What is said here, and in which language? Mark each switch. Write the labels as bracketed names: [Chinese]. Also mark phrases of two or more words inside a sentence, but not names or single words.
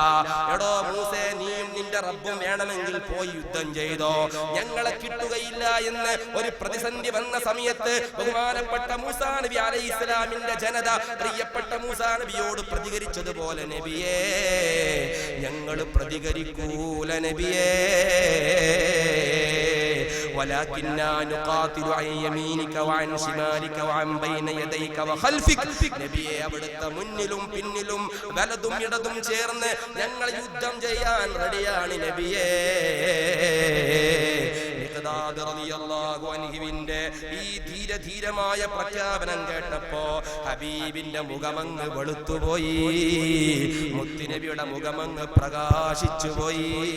[Malayalam] എടോ മൂസേ, നീയും നിന്റെ റബ്ബും വേണമെങ്കിൽ പോയി യുദ്ധം ചെയ്തോ, ഞങ്ങളെ കിട്ടുകയില്ല എന്ന് ഒരു പ്രതിസന്ധി വന്ന സമയത്ത് ബഹുമാനപ്പെട്ട മൂസാ നബി അലൈഹിസ്സലാമിന്റെ ജനത പ്രിയപ്പെട്ട മൂസാ നബിയോട് പ്രതികരിച്ചതുപോലെ നബിയേ, ഞങ്ങൾ പ്രതികരിക്കൂല നബിയേ. [Arabic] ولكننا نقاتل عن يمينك وعن شمالك وعن بين يديك وخلفك. [Malayalam] നബിയെ, അവിടുത്തെ മുന്നിലും പിന്നിലും വലതും ഇടതും ചേർന്ന് ഞങ്ങൾ യുദ്ധം ചെയ്യാൻ റെഡിയാണ് നബിയേ. മിഖ്ദാദ് [Arabic] رضي الله عنه [Malayalam] ഈ ധീരമായ പ്രഖ്യാപനം കേട്ടപ്പോ ഹബീബിന്റെ മുഖമങ്ങ് വെളുത്തുപോയി, മുത്തുനബിയുടെ മുഖമങ്ങ് പ്രകാശിച്ചുപോയി.